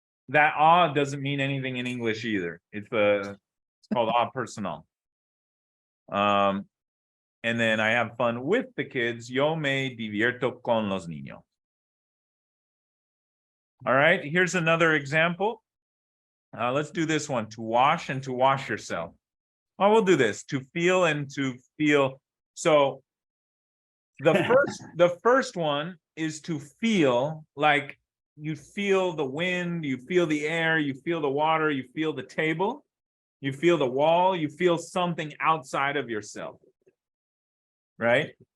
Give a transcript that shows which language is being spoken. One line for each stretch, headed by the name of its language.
English: That doesn't mean anything in English either. It's called personal. And then I have fun with the kids.
Spanish: Yo me divierto con los niños.
English: All right, here's another example. Let's do this one. To wash and to wash yourself. Oh, we'll do this. To feel and to feel. So the first one is to feel, like you feel the wind, you feel the air, you feel the water, you feel the table, you feel the wall, you feel something outside of yourself. Right?